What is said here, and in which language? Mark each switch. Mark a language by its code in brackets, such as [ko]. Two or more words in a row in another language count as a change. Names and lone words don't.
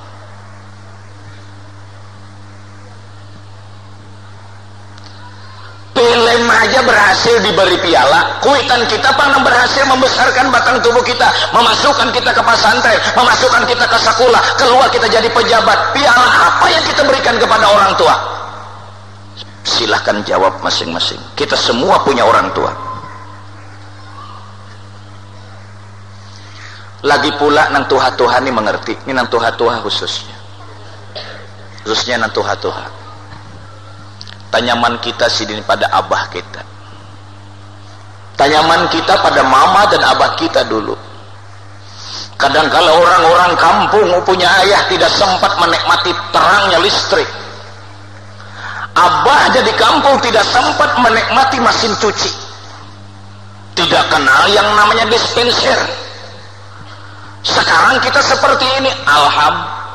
[bjn] Film aja berhasil diberi piala, kuitan kita pernah berhasil membesarkan batang tubuh kita, memasukkan kita ke pesantren, memasukkan kita ke sekolah, keluar kita jadi pejabat. [id] Piala apa yang kita berikan kepada orang tua? Silahkan jawab masing-masing. Kita semua punya orang tua. [bjn] Lagi pula nang tuha-tuha ini mengerti, ini nang tuha-tuha khususnya nang tuha-tuha. Tanyaman kita sidin pada abah kita, tanyaman kita pada mama dan abah kita dulu. [id] Kadang kala orang-orang kampung punya ayah tidak sempat menikmati terangnya listrik, abah jadi kampung tidak sempat menikmati mesin cuci, tidak kenal yang namanya dispenser. Sekarang kita seperti ini, alhamdulillah.